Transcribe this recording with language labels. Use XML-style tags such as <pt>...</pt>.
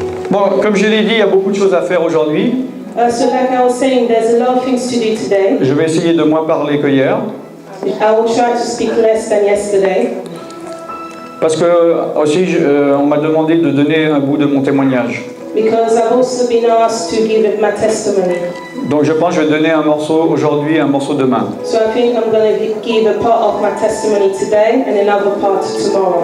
<fr>Bon, comme je l'ai dit, il y a beaucoup de choses à faire aujourd'hui.</fr> <en>So like I was saying, there's a lot of things to do today.</en> <fr>Je vais essayer de moins parler que hier.</fr> <en>I will try to speak less than yesterday.</en> <fr>Parce que aussi, on m'a demandé de donner un bout de mon témoignage.</fr> <en>Because I've also been asked to give my testimony.</en> <fr>Donc je pense que je vais donner un morceau aujourd'hui et un morceau demain.</fr> <en>So I think I'm going to give a part of my testimony today and another part tomorrow.</en>